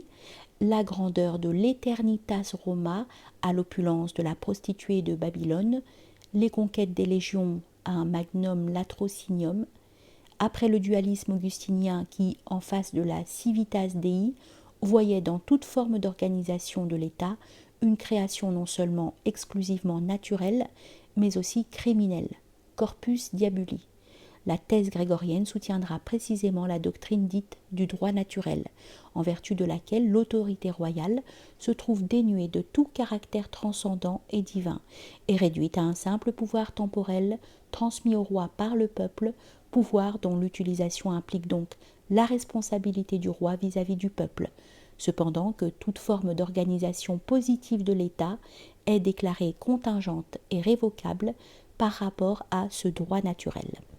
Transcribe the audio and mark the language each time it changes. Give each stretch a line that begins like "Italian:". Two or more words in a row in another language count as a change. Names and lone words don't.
French: la grandeur de l'
Latin: Eternitas Roma
French: à l'opulence de la prostituée de Babylone, les conquêtes des légions à un
Latin: magnum latrocinium,
French: après le dualisme augustinien qui, en face de la
Latin: civitas Dei,
French: voyait dans toute forme d'organisation de l'État une création non seulement exclusivement naturelle, mais aussi criminelle,
Latin: corpus diaboli.
French: La thèse grégorienne soutiendra précisément la doctrine dite du droit naturel, en vertu de laquelle l'autorité royale se trouve dénuée de tout caractère transcendant et divin, et réduite à un simple pouvoir temporel transmis au roi par le peuple, pouvoir dont l'utilisation implique donc la responsabilité du roi vis-à-vis du peuple, cependant que toute forme d'organisation positive de l'État est déclarée contingente et révocable par rapport à ce droit naturel.